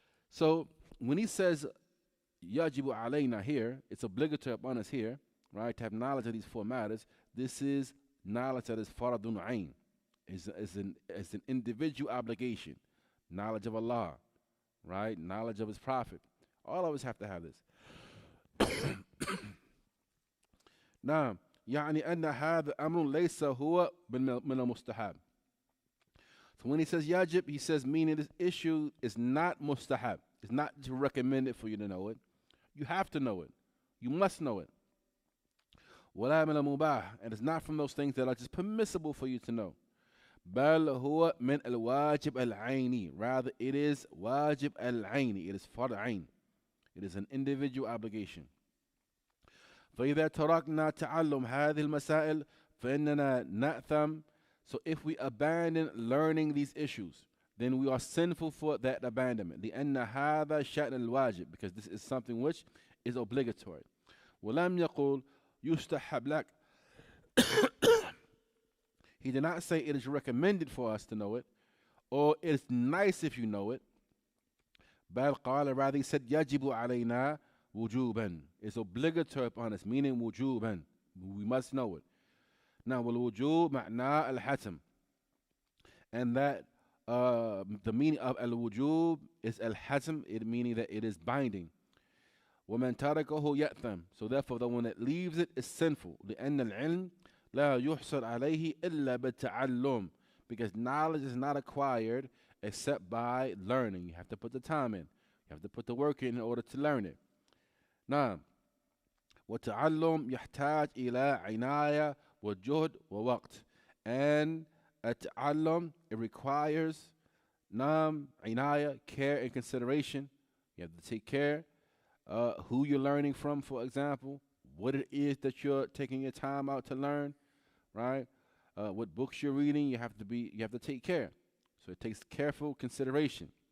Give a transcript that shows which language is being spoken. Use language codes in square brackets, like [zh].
[en] So when he says, yajibu alayna here, it's obligatory upon us here, right, to have knowledge of these four matters. This is knowledge that is fardun ayn. It's an individual obligation. Knowledge of Allah, right? Knowledge of His Prophet. All of us have to have this. [ar] Now, يعني أن هذا أمر ليس هو من المستحب. [en] So when he says yajib, he says meaning this issue is not mustahab. It's not just recommended for you to know it. You have to know it. You must know it. [ar] ولا من المباح, [en] and it's not from those things that are just permissible for you to know. [ar] بل هو من الواجب العيني. [en] Rather, it is wajib al-aini. It is fard ayn. It is an individual obligation. [ar] فإذا تركنا تعلم هذه المسائل فإننا نأثم. [en] So if we abandon learning these issues, then we are sinful for that abandonment. [ar] لأن هذا شأن الواجب, [en] because this is something which is obligatory. [ar] ولم يقل يستحب لك. [en] He did not say it is recommended for us to know it, or it's nice if you know it. [ar] بل قال, [en] rather he said [ar] يجب علينا وجوبا. [en] It's obligatory upon us, meaning وجوبا. We must know it. [ar] Now, والوجوب معناه الحتم. [en] And that the meaning of al-wujub is al-hatm, it meaning that it is binding. [ar] وَمَنْ تَرَكَهُ يَأْثَمْ. [en] So therefore, the one that leaves it is sinful. [ar] لأن العلم لا يحصل عليه إلا بالتعلم. [en] Because knowledge is not acquired except by learning. You have to put the time in. You have to put the work in order to learn it. [ar] Now, وَتَعَلُّمْ يحتاج إلى عناية وجهد ووقت. [en] And التعلم, it requires عناية, care and consideration. You have to take care who you're learning from, for example, what it is that you're taking your time out to learn, right? What books you're reading, you have to take care. So it takes careful consideration.